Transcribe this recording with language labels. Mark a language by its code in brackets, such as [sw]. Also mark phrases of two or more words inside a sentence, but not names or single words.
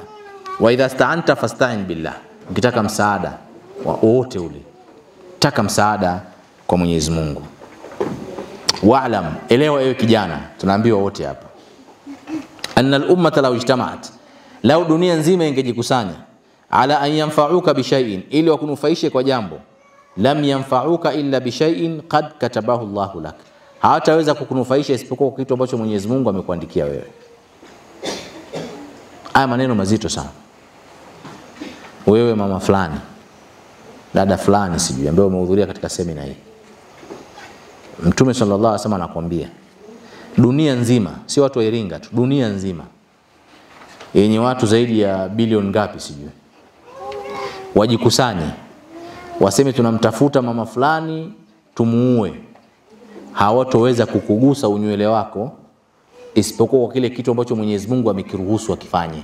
[ar] وإذا استعنت فاستعن بالله. [sw] Ukitaka msaada wote ule, taka msaada kwa Mwenyezi Mungu. Wa'lam, elewa ewe kijana, tunaambiwa wote hapa, [ar] أن الأمة لو اجتمعت, [sw] lau dunia nzima ingejikusanya, [ar] على أن ينفعوك بشيء, [sw] ili wakunufaishe kwa jambo, [ar] لم ينفعوك إلا بشيء قد كتبه الله لك, [sw] hawataweza kukunufaisha isipokuwa kitu ambacho Mwenyezi Mungu amekuandikia wewe. Haya maneno mazito sana. Wewe mama fulani, dada fulani sijui ambaye umehudhuria katika semina hii, Mtume [ar] صلى الله عليه وسلم [sw] anakuambia dunia nzima, si watu wa Iringa tu, dunia nzima yenye watu zaidi ya bilioni ngapi sijui, wajikusanye waseme tunamtafuta mama fulani tumuue, hawatoweza kukugusa unywele wako isipokuwa kwa kile kitu ambacho Mwenyezi Mungu amekiruhusu akifanye.